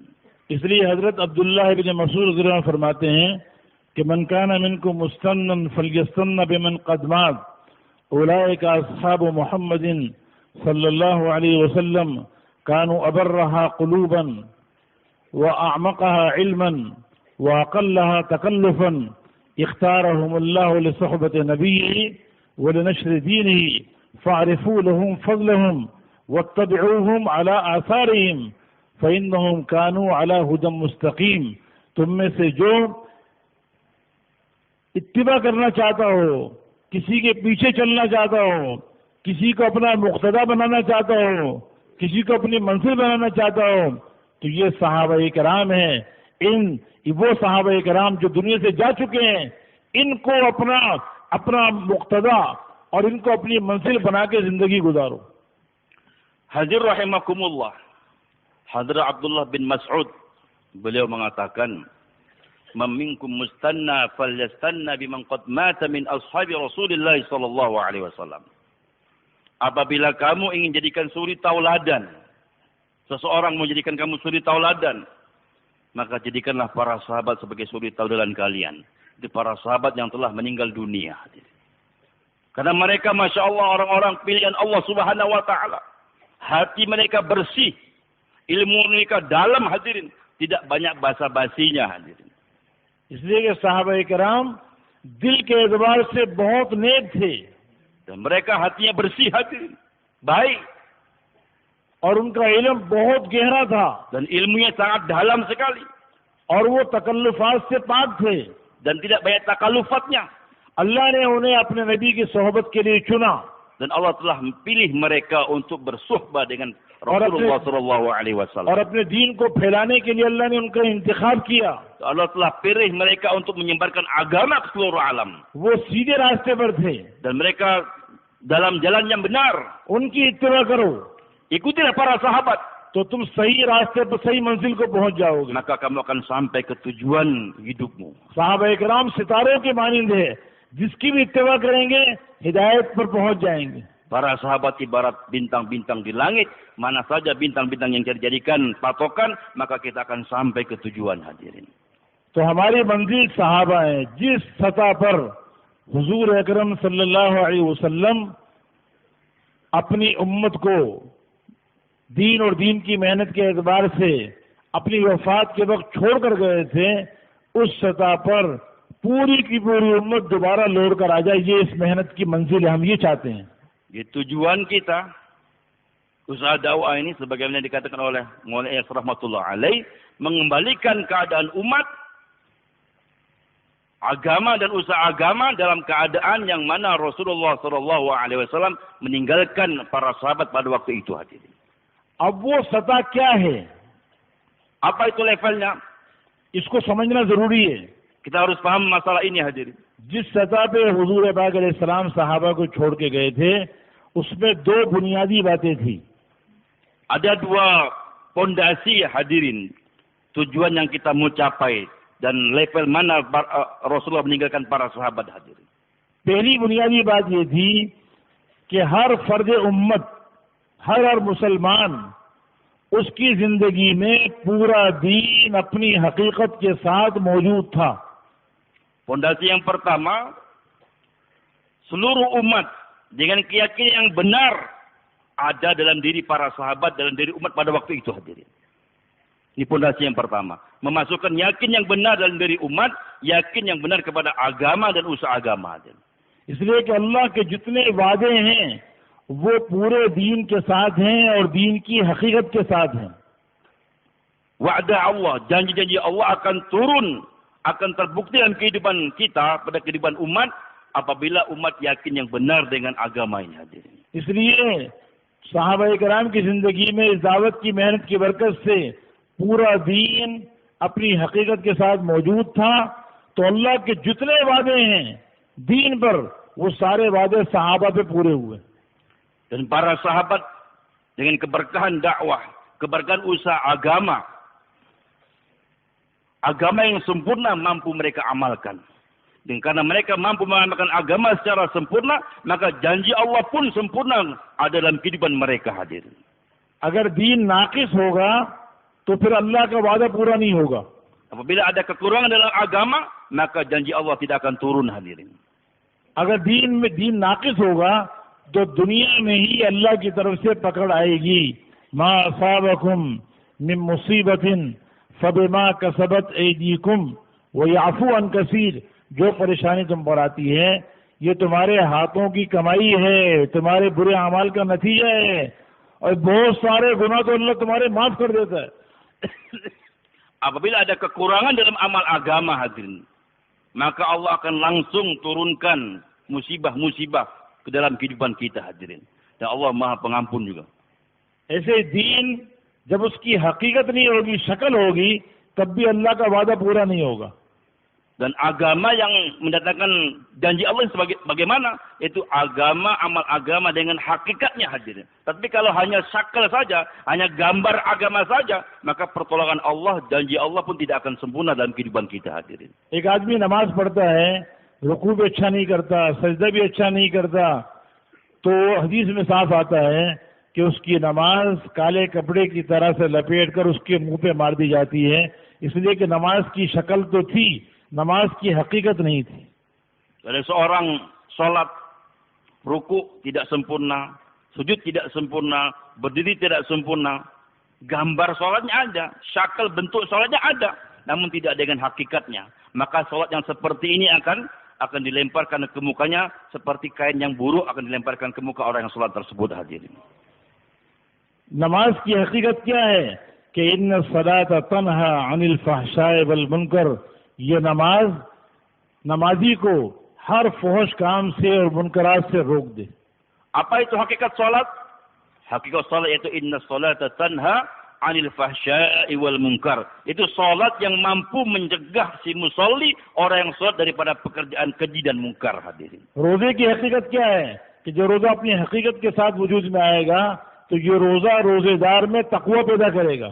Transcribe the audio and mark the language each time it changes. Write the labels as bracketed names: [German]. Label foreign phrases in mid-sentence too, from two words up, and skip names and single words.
[Urdu] اس لیے حضرت عبداللہ ابن مسعود [Arabic] رضي الله عنه [Urdu] فرماتے ہیں کہ [Arabic] من كان منكم مستنا فليستن بمن قد مات أولئك أصحاب محمد صلى الله عليه وسلم كانوا أبرها قلوبا وأعمقها علما وأقلها تكلفا اختارهم الله لصحبة نبيه ولنشر دينه فاعرفوا لهم فضلهم واتبعوهم على آثارهم فإنهم كانوا على هدى مستقيم. [Urdu] تم میں سے جو اتباع کرنا چاہتا ہو، کسی کے پیچھے چلنا چاہتا ہو، کسی کو اپنا مقتدا بنانا چاہتا ہو، کسی کو اپنی منزل بنانا چاہتا ہو، تو یہ صحابہ کرام ہیں. وہ صحابہ کرام جو دنیا سے جا چکے ہیں، ان کو اپنا مقتدا اور ان کو اپنی منزل بنا کے زندگی گزارو. [Indonesian] Hadir rahimakumullah. Hadrat Abdullah bin Mas'ud, beliau mengatakan, [Arabic] منكم مستنا فليستن بمن قد مات من أصحاب رسول الله صلى الله عليه وسلم. [Indonesian] Apabila kamu ingin jadikan suri tauladan, seseorang mau jadikan kamu suri tauladan, maka jadikanlah para sahabat sebagai suri tauladan kalian. Itu para sahabat yang telah meninggal dunia. Karena mereka [Arabic] ما شاء الله [Indonesian] orang-orang pilihan Allah [Arabic] سبحانه وتعالى. [Indonesian] Hati mereka bersih. Ilmu mereka dalam hadirin. Tidak banyak basa-basinya hadirin. [Urdu] اس لیے کہ صحابہ کرام دل کے اعتبار سے بہت نیک تھے. [Indonesian] Dan mereka hatinya bersih hadirin. Baik. [Urdu] اور ان کا علم بہت گہرا تھا. [Indonesian] Dan ilmunya sangat dalam sekali. [Urdu] اور وہ تکلفات سے پاک تھے. [Indonesian] Dan tidak banyak takallufatnya. [Urdu] اللہ نے انہیں اپنے نبی کی صحبت کے لیے چنا. [Indonesian] Dan Allah telah pilih mereka untuk bersuhbah dengan Rasulullah [Arabic] صلى الله عليه وسلم. [Urdu] اور اپنے دین کو پھیلانے کے لیے اللہ نے ان کا انتخاب کیا. [Indonesian] Allah telah pilih mereka untuk menyebarkan agama ke seluruh alam. [Urdu] وہ سیدھے راستے پر تھے. [Indonesian] Dan mereka dalam jalan yang benar. [Urdu] ان کی اتباع کرو. [Indonesian] Ikutilah para sahabat. [Urdu] تو تم صحیح راستے پر صحیح منزل کو پہنچ جاؤ گے. [Indonesian] Maka kamu akan sampai ke tujuan hidupmu. [Urdu] صحابہ کرام ستاروں کے مانند ہے۔ جس کی بھی اتباع کریں گے ہدایت پر پہنچ جائیں گے. [Indonesian] Para sahabat ibarat bintang-bintang di langit. Mana saja bintang-bintang yang dijadikan patokan, maka kita akan sampai ke tujuan hadirin. [Urdu] تو ہماری منزل صحابہ ہے. جس سطح پر حضور اکرم [Arabic] صلى الله عليه وسلم [Urdu] اپنی امت کو دین اور دین کی محنت کے اعتبار سے اپنی وفات کے وقت چھوڑ کر گئے تھے، اس سطح پر پوری کی پوری امت دوبارہ لوٹ کر آ جائے. یہ اس محنت کی منزل ہے۔ ہم یہ چاہتے ہیں. [Indonesian] Di tujuan kita, usaha dakwah ini sebagaimana dikatakan oleh Maulana Iyas [Arabic] رحمة الله عليه, [Indonesian] mengembalikan keadaan umat, agama dan usaha agama dalam keadaan yang mana Rasulullah [Arabic] صلى الله عليه وسلم [Indonesian] meninggalkan para sahabat pada waktu itu hadirin. [Urdu] اب وہ سطح کیا ہے? [Indonesian] Apa itu levelnya? [Urdu] اس کو سمجھنا ضروری ہے. [Indonesian] Kita harus paham masalah ini hadirin. [Urdu] جس سطح پہ حضور پاک علیہ السلام صحابہ کو چھوڑ کے گئے تھے، اس میں دو بنیادی باتیں تھی. [Indonesian] Ada dua pondasi hadirin, tujuan yang kita mau capai dan level mana Rasulullah meninggalkan para sahabat hadirin. [Urdu] پہلی بنیادی بات یہ تھی کہ ہر فرد امت، ہر مسلمان، اس کی زندگی میں پورا دین اپنی حقیقت کے ساتھ موجود تھا. [Indonesian] Pondasi yang pertama, seluruh umat dengan keyakinan yang benar ada dalam diri para sahabat, dalam diri umat pada waktu itu hadirin. Ini pondasi yang pertama. Memasukkan yakin yang benar dalam diri umat, yakin yang benar kepada agama dan usaha agama hadirin. [Urdu] اس لیے کہ اللہ کے جتنے وعدے ہیں وہ پورے دین کے ساتھ ہیں اور دین کی حقیقت کے ساتھ ہیں. [Arabic] وعد الله, [Indonesian] janji-janji Allah akan turun, akan terbukti dalam kehidupan kita, pada kehidupan umat, apabila umat yakin yang benar dengan agama ini hadirin. [Urdu] اس لیے صحابہ کرام کی زندگی میں اس دعوت کی محنت کی برکت سے پورا دین اپنی حقیقت کے ساتھ موجود تھا. تو اللہ کے جتنے وعدے ہیں دین پر، وہ سارے وعدے صحابہ پہ پورے ہوئے. [Indonesian] Dan para sahabat dengan keberkahan dakwah, keberkahan usaha agama, agama yang sempurna mampu mereka amalkan. Dan karena mereka mampu mengamalkan agama secara sempurna, maka janji Allah pun sempurna ada dalam kehidupan mereka hadirin. [Urdu] اگر دین ناقص ہوگا تو پھر اللہ کا وعدہ پورا نہیں ہوگا. [Indonesian] Apabila ada kekurangan dalam agama, maka janji Allah tidak akan turun hadirin. [Urdu] اگر دین میں دین ناقص ہوگا تو دنیا میں ہی اللہ کی طرف سے پکڑ آئے گی. [Arabic] ما أصابكم من مصيبة فبما كسبت أيديكم ويعفو عن كثير. [Urdu] جو پریشانی تم پر آتی ہے یہ تمہارے ہاتھوں کی کمائی ہے، تمہارے برے اعمال کا نتیجہ ہے، اور بہت سارے گناہ تو اللہ تمہارے معاف کر دیتا ہے. [Indonesian] Apabila ada kekurangan dalam amal agama hadirin, maka Allah akan langsung turunkan musibah-musibah ke dalam kehidupan kita hadirin. Dan Allah Maha Pengampun juga. [Urdu] ایسے دین جب اس کی حقیقت نہیں ہوگی، شکل ہوگی، تب بھی اللہ کا وعدہ پورا نہیں ہوگا. [Indonesian] Dan agama yang mendatangkan janji Allah sebagai bagaimana? Itu agama, amal agama dengan hakikatnya hadirin. Tapi kalau hanya syakal saja, hanya gambar agama saja, maka pertolongan Allah, janji Allah pun tidak akan sempurna dalam kehidupan kita hadirin. [Urdu] ایک آدمی نماز پڑھتا ہے، رکوع بھی اچھا نہیں کرتا، سجدہ بھی اچھا نہیں کرتا، تو حدیث میں صاف آتا ہے کہ اس کی نماز کالے کپڑے کی طرح سے لپیٹ کر اس کے منہ پہ مار دی جاتی ہے، اس لیے کہ نماز کی شکل تو تھی، نماز کی حقیقت نہیں تھی. [Indonesian] Ada seorang sholat, ruku tidak sempurna, sujud tidak sempurna, berdiri tidak sempurna, gambar sholatnya ada, syakal bentuk sholatnya ada, namun tidak dengan hakikatnya. Maka sholat yang seperti ini akan dilemparkan ke mukanya seperti kain yang buruk akan dilemparkan ke muka orang yang sholat tersebut hadirin. [Urdu] نماز کی حقیقت کیا ہے کہ [Arabic] إن الصلاة تنهى عن الفحشاء والمنكر, [Urdu] یہ نمازی کو ہر فحش کام سے اور منکرات سے روک دے. [Indonesian] Apa itu hakikat salat? Hakikat salat yaitu [Arabic] إن الصلاة تنهى عن الفحشاء والمنكر. [Indonesian] Itu salat yang mampu mencegah si musalli, orang yang salat, daripada pekerjaan keji dan munkar hadirin. [Urdu] روزے کی حقیقت کیا ہے کہ جو روزہ اپنی حقیقت کے ساتھ وجود میں آئے گا تو یہ روزہ روزہ دار میں تقویٰ پیدا کرے گا.